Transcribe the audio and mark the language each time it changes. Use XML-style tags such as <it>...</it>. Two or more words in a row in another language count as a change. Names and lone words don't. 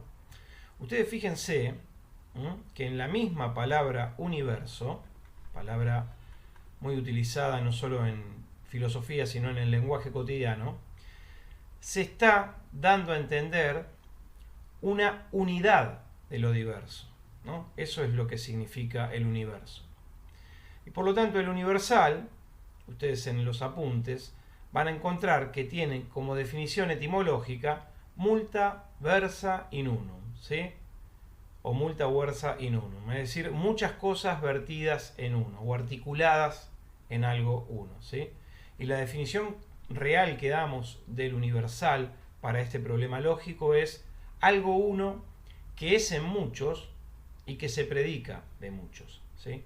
<es>Ustedes fíjense que en la misma palabra universo, palabra muy utilizada no solo en filosofía, sino en el lenguaje cotidiano, se está dando a entender una unidad de lo diverso, ¿no? Eso es lo que significa el universo. Y por lo tanto el universal, ustedes en los apuntes, van a encontrar que tiene como definición etimológica</es> <la>multa versa in unum,</la> <es>¿sí?</es> <la>O multa versa in unum,</la> <es>es decir, muchas cosas vertidas en uno o articuladas en algo uno, ¿sí? Y la definición real que damos del universal para este problema lógico es algo uno que es en muchos y que se predica de muchos, ¿sí?</es>